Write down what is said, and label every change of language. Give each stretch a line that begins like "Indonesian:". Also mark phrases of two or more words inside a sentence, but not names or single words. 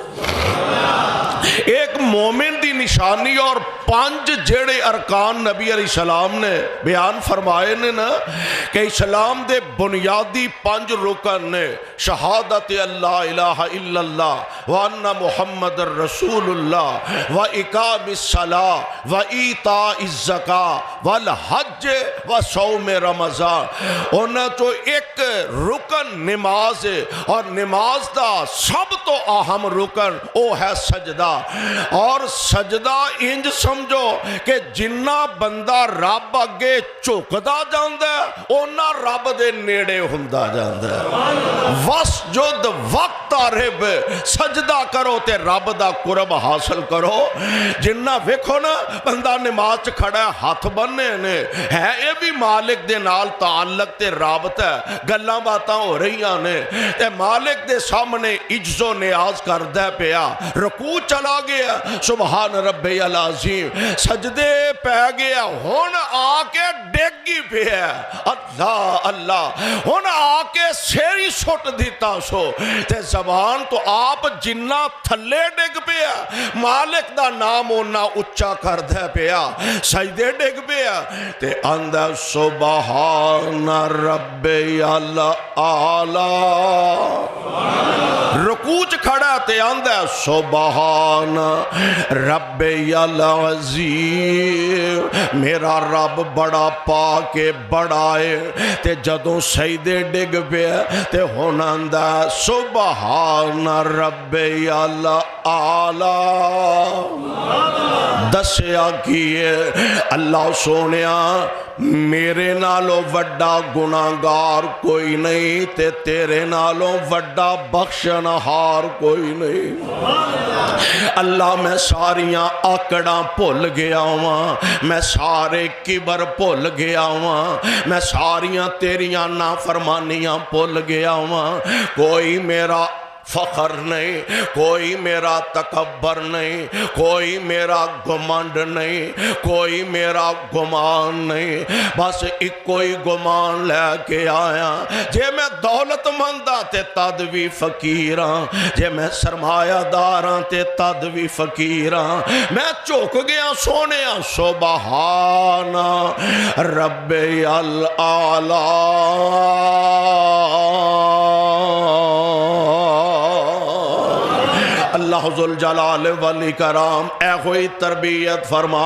Punjabi: ایک مومن دی نشانی اور 5 جڑے ارکان نبی علیہ السلام نے بیان فرمائے نے نا کہ اسلام دے بنیادی 5 رکن نے
Arabic: شہادت اللہ الہ الا اللہ وان محمد رسول اللہ و اقام الصلاۃ و ایتاء الزکاۃ والحج و صوم رمضان.
Punjabi: انہاں تو ایک رکن نماز ہے اور نماز دا سب تو اہم رکن او ہے سجدہ. اور سجدہ انج سمجھو کہ جنہ بندہ رب اگے چکدا جاندا ہے اونا رب دے نیڑے ہوندا جاندا ہے.
Arabic: وسجد واقترب
Punjabi: سجدہ کرو تے رب دا قرب حاصل کرو. جنہ ویکھو نا بندہ نماز چ کھڑا ہے ہاتھ بننے نے ہے اے بھی مالک دے نال تعلق تے رابطہ ہے گلاں باتاں ہو رہیاں نے تے مالک دے سامنے عجز و نیاز کردا پیا. رکوع چلا گیا
Arabic: سبحان ربی العظیم
Punjabi: سجدے پہ گیا ہن آ کے ڈگی پیا اللہ اللہ ہن آ کے سیری سٹ دیتا سو تے زبان تو آپ جنہ تھلے ڈگ پیا مالک دا نام اونا اچا کر دے پیا سجدے ڈگ پیا تے اندر
Arabic: سبحان ربی العالی.
Punjabi: رکوع چ کھڑا تے اندر
Arabic: سبحان ربی العظیم
Punjabi: میرا رب بڑا پاک بڑا ہے. تے جدوں سجدے ڈگ پیا تے ہن آندا
Arabic: سبحان ربی العالی.
Punjabi: دسیا کیے اللہ سونیا میرے نالوں وڈا گناہگار کوئی نہیں تے تیرے نالوں وڈا بخشنہار کوئی نہیں. اللہ میں ساریاں آکڑاں بھول گیا ہوں میں سارے کبر بھول گیا ہوں میں ساریاں تیریاں نافرمانیاں بھول گیا ہوں. کوئی میرا فخر نہیں، کوئی میرا تکبر نہیں، کوئی میرا گمنڈ نہیں، کوئی میرا گمان نہیں، بس ایک کوئی گمان لے کے آیا، جے میں دولت مندہ تے تد بھی فقیراں، جے میں سرمایہ داراں تے تد بھی فقیراں، میں چوک گیا سونے
Arabic: سبحان رب العالی۔ اللہ ذوالجلال والاکرام
Punjabi: اے ہوئی تربیت فرما